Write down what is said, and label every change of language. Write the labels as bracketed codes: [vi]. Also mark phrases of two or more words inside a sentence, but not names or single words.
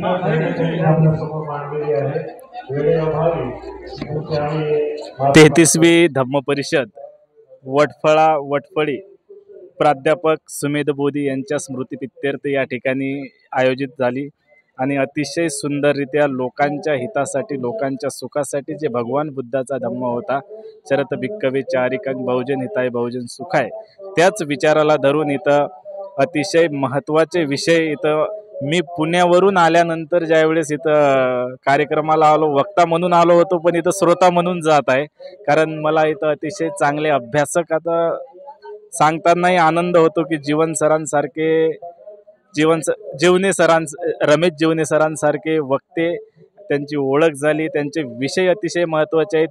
[mr] तेहतीसवी धम्म परिषद वटफळी प्राध्यापक सुमेध बोधी यांच्या स्मृतिप्रित्यर्थ या ठिकाणी आयोजित झाली आणि अतिशय सुंदररित्या लोकांच्या हितासाठी लोकांच्या सुखासाठी जे भगवान बुद्धाचा धम्म होता, [pi] चरत भिक्कवे चारिकं बहुजन हिताय बहुजन सुखाय, [mr] त्याच विचाराला धरून इथं अतिशय महत्त्वाचे विषय इथं मी पुण्यावरून आल्यानंतर ज्यावेळेस इथं कार्यक्रमाला आलो, वक्ता म्हणून आलो होतो, पण इथं श्रोता म्हणून जात आहे. कारण मला इथं अतिशय चांगले अभ्यासक आता सांगतानाही आनंद होतो की रमेश जीवने सरांसारखे वक्ते त्यांची ओळख झाली, त्यांचे विषय अतिशय महत्त्वाचे आहेत.